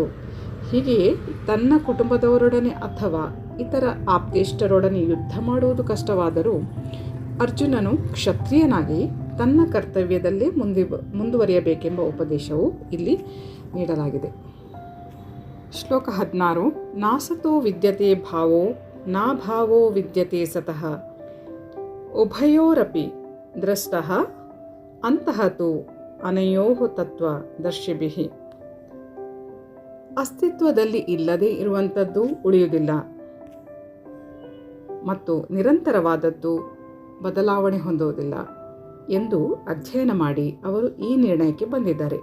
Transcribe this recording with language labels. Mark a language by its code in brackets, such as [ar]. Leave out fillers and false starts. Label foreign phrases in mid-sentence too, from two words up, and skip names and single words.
[kn] ಹೀಗೆಯೇ ತನ್ನ ಕುಟುಂಬದವರೊಡನೆ ಅಥವಾ ಇತರ ಆಪ್ತೇಷ್ಟರೊಡನೆ ಯುದ್ಧ ಮಾಡುವುದು ಕಷ್ಟವಾದರೂ ಅರ್ಜುನನು ಕ್ಷತ್ರಿಯನಾಗಿ ತನ್ನ ಕರ್ತವ್ಯದಲ್ಲೇ ಮುಂದುವರಿಯಬೇಕೆಂಬ ಉಪದೇಶವು ಇಲ್ಲಿ ನೀಡಲಾಗಿದೆ. [sa] ಶ್ಲೋಕ 16. ನಾಸತೋ ವಿದ್ಯತೆ ಭಾವೋ ನಾ ಭಾವೋ ವಿದ್ಯತೆ ಸತಃ ಉಭಯೋರಪಿ ದ್ರಷ್ಟಃ ಅಂತಃ ತು ಅನಯೋಃ ತತ್ವದರ್ಶಿಭಿಃ. [kn] ಅಸ್ತಿತ್ವದಲ್ಲಿ ಇಲ್ಲದೇ ಇರುವಂಥದ್ದು ಉಳಿಯುವುದಿಲ್ಲ ಮತ್ತು ನಿರಂತರವಾದದ್ದು ಬದಲಾವಣೆ ಹೊಂದುವುದಿಲ್ಲ ಎಂದು ಅಧ್ಯಯನ ಮಾಡಿ ಅವರು ಈ ನಿರ್ಣಯಕ್ಕೆ ಬಂದಿದ್ದಾರೆ.